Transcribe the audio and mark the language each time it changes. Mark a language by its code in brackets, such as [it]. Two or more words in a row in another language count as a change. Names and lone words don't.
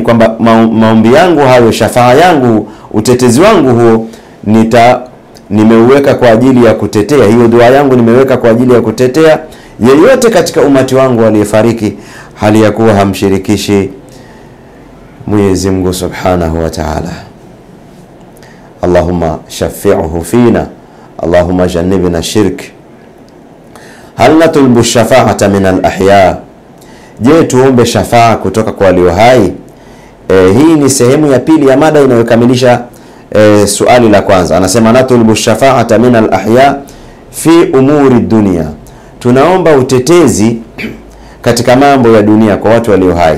[sw] Kwamba maombi yangu hayo, shafaa yangu, utetezi wangu huo nimeuweka kwa ajili ya kutetea, hiyo dua yangu nimeweka kwa ajili ya kutetea yeyote katika umati wangu aliyefariki hali ya kuwa hamshirikishi Mwenyezi Mungu [ar] سبحانه وتعالى. اللهم شفعه فينا اللهم جنبنا شرك. هل نطلب شفاعة من الأحياء, je, [sw] tuombe shafaa kutoka kwa walio hai? Hii ni sehemu ya pili ya mada inayokamilisha suali la kwanza. Anasema [ar] نطلب شفاعة من الأحياء في أمور دنيا, [sw] tunaomba utetezi katika mambo ya dunia kwa watu walio hai.